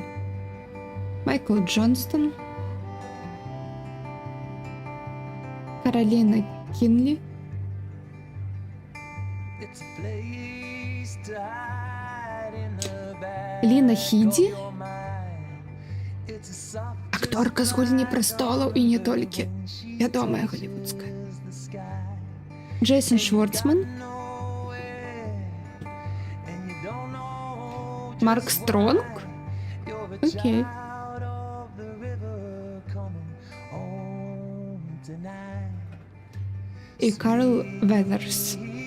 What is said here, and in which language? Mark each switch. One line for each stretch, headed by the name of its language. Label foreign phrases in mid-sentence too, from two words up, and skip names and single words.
Belarusian: Майкл Джонстон, Кароліна Кінлі, Ліна Хіді, акторка з гульні престолаў і не толькі, вядомая голівудская. Джейсон Шварцман, Марк Стронг. Окей. І Карл Везерс.